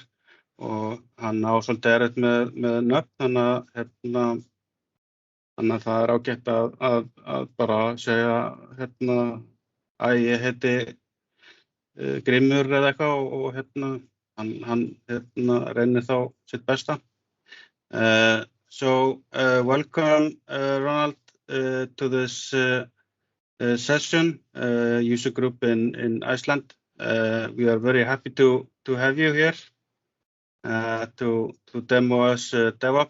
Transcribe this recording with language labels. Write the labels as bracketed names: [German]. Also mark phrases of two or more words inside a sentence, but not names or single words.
[Icelandic] Og hann á svolítið erfitt með nöfn, þannig að það ágætt að bara segja að ég heiti Grimmur eða eitthvað og hann reynir þá sitt besta. [English] So welcome Ronald to this session, user group in Iceland. We are very happy to have you here to demo us DevOps.